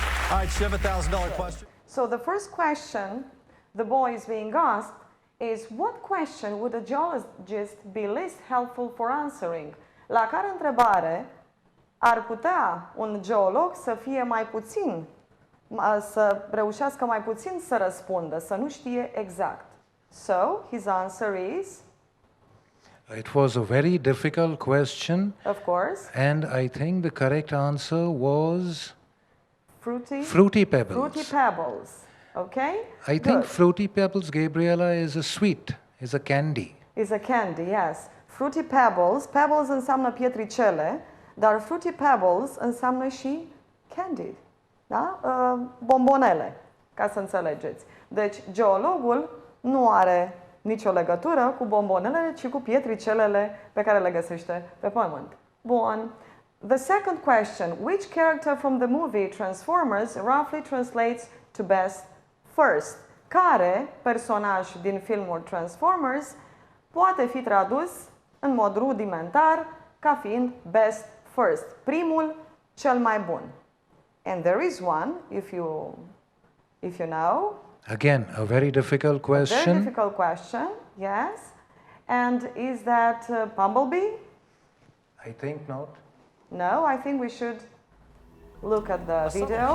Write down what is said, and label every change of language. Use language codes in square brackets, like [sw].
[en] All right, Shiv, $1,000 question. So the first question the boy is being asked is, what question would a geologist be least helpful for answering? [ro] La care întrebare ar putea un geolog să fie mai puțin, să reușească mai puțin să răspundă, să nu știe exact? [en] So, his answer is? It was a very difficult question. Of course. And I think the correct answer was Fruity pebbles. Fruity pebbles. Okay? I think fruity pebbles, Gabriela, is a sweet, is a candy. Is a candy, yes. Fruity pebbles. [ro] Pebbles înseamnă pietricele, dar fruity pebbles înseamnă și candy. Da? Bombonele, ca să înțelegeți. Deci, geologul nu are nicio legătură cu bombonelele, ci cu pietricelele pe care le găsește pe pământ. Bun. [en] The second question, which character from the movie Transformers roughly translates to best first? [ro] Care personaj din filmul Transformers poate fi tradus în mod rudimentar ca fiind best first, primul, cel mai bun? [en] And there is one, if you know. Again, a very difficult question. A very difficult question, yes. And is that Bumblebee? I think not. No, I think we should look at the video.